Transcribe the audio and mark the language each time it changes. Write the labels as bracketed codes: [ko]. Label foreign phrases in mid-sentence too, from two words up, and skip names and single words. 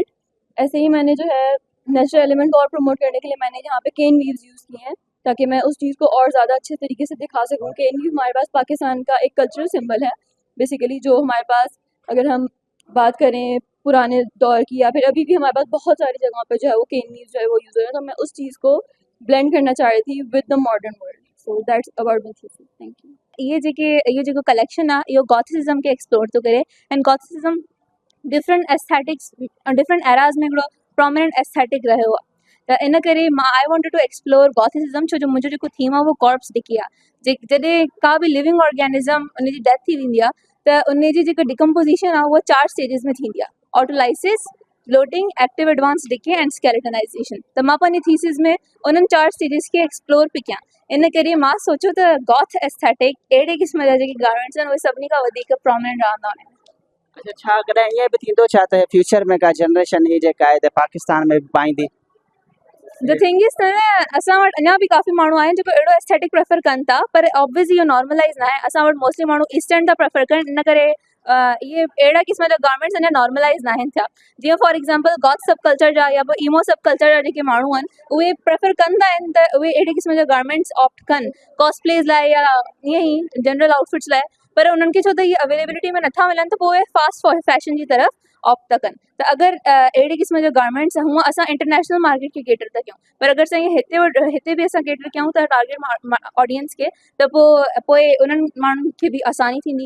[ur] ایسے ہی میں نے جو ہے [en] natural element [ur] کو اور پروموٹ کرنے کے لیے میں نے یہاں پہ [en] cane weaves use [ur] کیے ہیں تاکہ میں اس چیز کو اور زیادہ اچھے طریقے سے دکھا سکوں. [en] cane weave [ur] ہمارے پاس پاکستان کا ایک [en] cultural symbol [ur] ہے بیسکلی. جو ہمارے پاس اگر ہم بات کریں پرانے دور کی یا پھر ابھی بھی ہمارے پاس بہت ساری جگہوں پہ جو ہے وہ [en] cane weaves [ur] جو ہے وہ یوز ہو رہے ہیں. تو میں اس چیز کو بلینڈ کرنا چاہ رہی تھی [en] with the modern world. So that's about my thesis. thank you. [sd] ये जो कलेक्शन आहे इहो गॉथिसिज्म के एक्सप्लोर थो करे [en] and gothicism different aesthetics different eras [sd] में हिकिड़ो [en] prominent aesthetic [sd] रहियो आहे। त इन करे [en] I wanted to explore gothicism [sd] छो जो मुंहिंजो जेको थीम आहे वो [en] corpse decay [sd] आहे। जॾहिं का बि [en] living organism [sd] उनजी डेथ थी वेंदी आहे त उनजी जेका डिकम्पोजिशन आहे उहा 4 स्टेजिस में थींदी आहे। ऑटोलाइसिस, [en] bloating, active advanced decay and skeletonization. [sd] त मां पंहिंजी थीसिस में उन्हनि 4 स्टेजिस खे एक्सप्लोर पई कयां। इन करे मां सोचियो त [en] goth aesthetic [sd] अहिड़े क़िस्म जा जेके गारमेंट्स आहिनि उहे सभिनी खां वधीक प्रोमिनेंट रहंदा आहिनि। अच्छा, छा कॾहिं ईअं बि थींदो छा त फ्यूचर में का जनरेशन ही जेका आहे त पाकिस्तान में बि पाईंदी? [en] the thing is [sd] त असां वटि अञा बि काफ़ी माण्हू आहिनि जेको अहिड़ो एस्थेटिक प्रेफर कनि था पर ऑब्वियसली इहो नॉर्मलाइज़ न आहे। असां वटि मोस्टली माण्हू ईस्टर्न था प्रेफर कनि। इन करे इहे अहिड़ा क़िस्म जा गारमेंट्स अञा नॉर्मलाइज़ न आहिनि थिया। जीअं [en] for example goth subculture [sd] जा या पोइ [en] emo subculture [sd] जा जेके माण्हू आहिनि उहे प्रेफर कंदा आहिनि त उहे अहिड़े क़िस्म जा गारमेंट्स ऑप्ट कनि कॉस्प्लेज लाइ या ईअं ई [en] general outfits [sd] लाइ। पर उन्हनि खे छो त इहे अवेलेबिलिटी में नथा मिलनि त पोइ उहे [en] fast fashion [sd] जी तरफ़ ऑप्ट था कनि। त अगरि अहिड़े क़िस्म जा गारमेंट्स हूअं असां [en] international market [sd] खे केटर था कयूं पर अगरि असां हिते बि असां केटर कयूं था [en] target audience [sd] खे त पोइ उन्हनि माण्हुनि खे बि आसानी थींदी।